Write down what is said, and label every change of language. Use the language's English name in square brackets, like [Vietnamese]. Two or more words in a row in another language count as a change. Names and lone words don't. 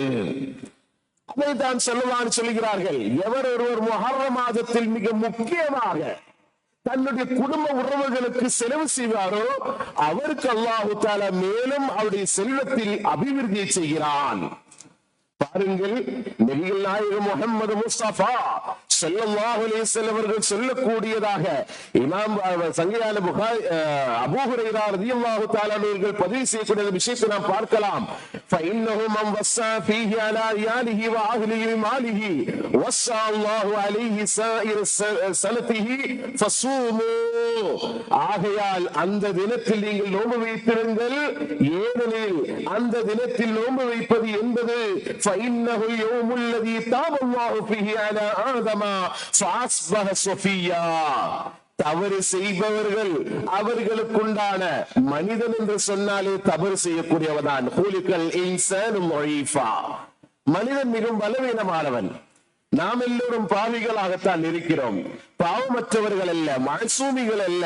[Tamil] அதைத்தான் சொல்லுகிறார்கள், எவர் ஒருவர் முஹர்ரம் மாதத்தில் மிக முக்கியமாக தன்னுடைய குடும்ப உறவுகளுக்கு செலவு செய்வாரோ அவருக்கு [Arabic] الله تعالى [Tamil] மேலும் அவருடைய செல்வத்தில் அபிவிருத்தியை செய்கிறான். பாருங்கள், நபிகள் நாயகம் முஹம்மது முஸ்தபா [Arabic] صلى الله عليه وسلم [Tamil] அவர்கள் சொல்லக்கூடியதாக இமாம் சங்கையான புகாரி அபூ ஹுரைரா [Arabic] رضي الله تعالى [Tamil] அவர்கள் பதிவு செய்யக்கூடிய விஷயத்தை நாம் பார்க்கலாம். [Arabic] فإنه من وصى فيه على عياله وأهله وماله وصى الله عليه سائر سنته فصوموا. [Tamil] ஆகையால் அந்த தினத்தில் நீங்கள் நோன்பு வைத்திருங்கள், ஏனெனில் அந்த தினத்தில் நோன்பு வைப்பது என்பது [Arabic] فإنه اليوم الذي تاب الله فيه على آدم فأصبح صفيا. [Tamil] தவறு செய்பவர்கள் அவர்களுக்குண்டான மனிதன் என்று சொன்னாலே தவறு செய்யக்கூடியவதான். மனிதன் மிகவும் பலவீனமானவன். நாம் எல்லோரும் பாவிகளாகத்தான் இருக்கிறோம். பாவமற்றவர்கள் அல்ல, மஅசூமிகள் அல்ல.